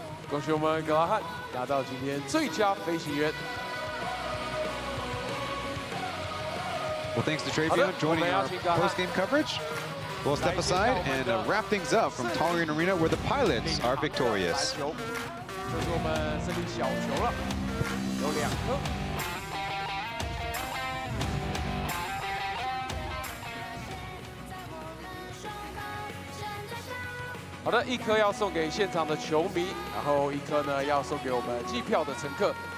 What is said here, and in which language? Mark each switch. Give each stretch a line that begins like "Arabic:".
Chinese: 恭喜我们格拉汉拿到今天最佳飞行员。
English: Well, thanks to Travion joining our post-game coverage. We'll step aside and wrap things up from Taoyuan Arena, where the pilots are victorious.
Chinese: 这是我们胜利小球了，有2颗。好的，1颗要送给现场的球迷，然后1颗呢要送给我们机票的乘客。